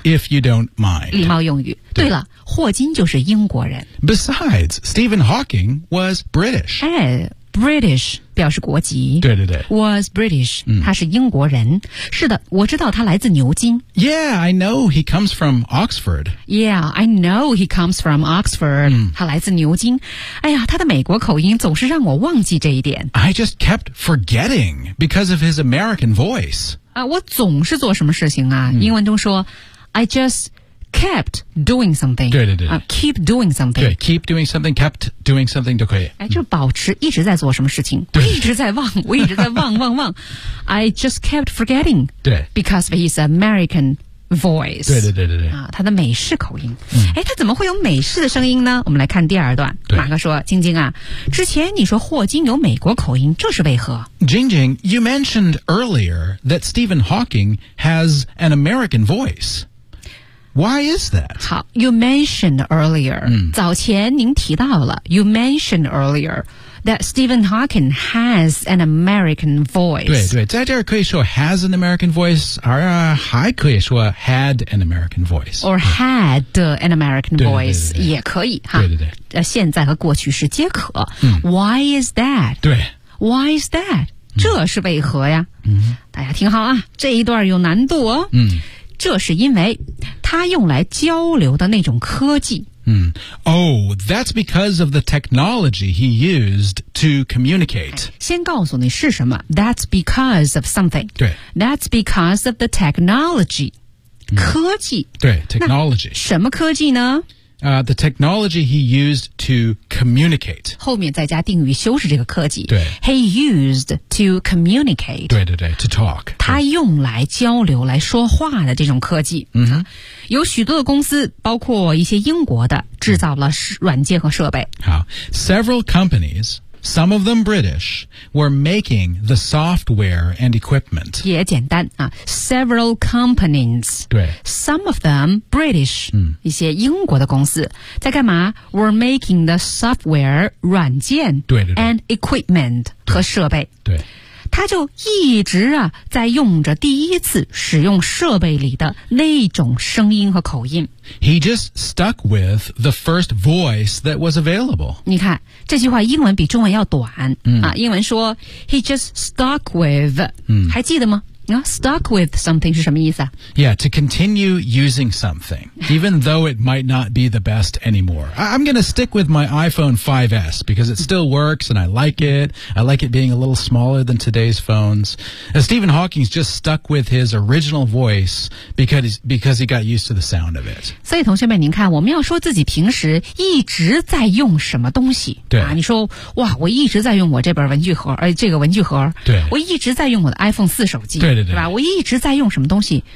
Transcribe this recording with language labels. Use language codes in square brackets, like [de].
[en] If you don't mind. [zh] 礼貌用语。对了，霍金就是英国人。 [en] Besides, Stephen Hawking was British. [zh] 哎British 表示国籍。对， [en] Was British、 [zh] 他是英国人。是的，我知道他来自牛津。 [en] Yeah, I know he comes from Oxford. Yeah, I know he comes from Oxford、 [zh] 他来自牛津。哎呀，他的美国口音总是让我忘记这一点。 [en] I just kept forgetting because of his American voice、 [zh] 我总是做什么事情啊、英文中说 [en] I justKept doing something. [zh] 对、 [en] keep doing something. 对 keep doing something, kept doing something [zh] 就可以。哎，就保持一直在做什么事情。对，我一直在忘，我一直在忘。 [en] I just kept forgetting. [zh] 对 [en] ，because of his American voice. [zh] 对。啊，他的美式口音。哎，他怎么会有美式的声音呢？我们来看第二段。对，马哥说：“晶晶啊，之前你说霍金有美国口音，这是为何 [en] ？”Jingjing, you mentioned earlier that Stephen Hawking has an American voice. Why is that? 好 ,you mentioned earlier,、 [zh] 早前您提到了 [en] ,you mentioned earlier that Stephen Hawking has an American voice. 对， [zh] 在这儿可以说 [en] has an American voice, 而、 [zh] 还可以说 [en] had an American voice. Or had an American voice, [zh] 也可以哈。对，现在和过去时皆可。 [en] Why is that? [zh] 对。 [en] Why is that?、 [zh] 这是为何呀、大家听好啊，这一段有难度哦。这是因为他用来交流的那种科技。 [en] Oh, that's because of the technology he used to communicate. [zh] 先告诉你是什么。 [en] That's because of something. [zh] 对。 [en] That's because of the technology. [zh] 科技。 [en] 对 ,technology. [zh] 什么科技呢 [en] The technology he used to communicate. [zh] 后面再加定语修饰这个科技。对。 [en] He used to communicate. 对 ,to talk. [zh] 他用来交流来说话的这种科技。有许多的公司包括一些英国的制造了软件和设备。好。 [en] Several companies,Some of them British, were making the software and equipment. [zh] 也简单啊 [en] ,several companies. [zh] 对。 [en] Some of them British,、 [zh] 一些英国的公司在干嘛 [en] ?were making the software, 软件 and equipment, [zh] 和设备。对。他就一直啊在用着第一次使用设备里的那种声音和口音。 [en] He just stuck with the first voice that was available. [zh] 你看这句话英文比中文要短、英文说 [en] He just stuck with、 [zh] 还记得吗 [en] Stuck with something [zh] 是什么意思、 [en] Yeah, to continue using something even though it might not be the best anymore. I'm going to stick with my iPhone 5S because it still works and I like it. I like it being a little smaller than today's phones. Stephen Hawking's just stuck with his original voice because he got used to the sound of it. [zh] 所以同学们您看我们要说自己平时一直在用什么东西。对。你说哇我一直在用我这本文具盒这个文具盒。对。我一直在用我的 iPhone 4手机。对吧我一直在用什么东西。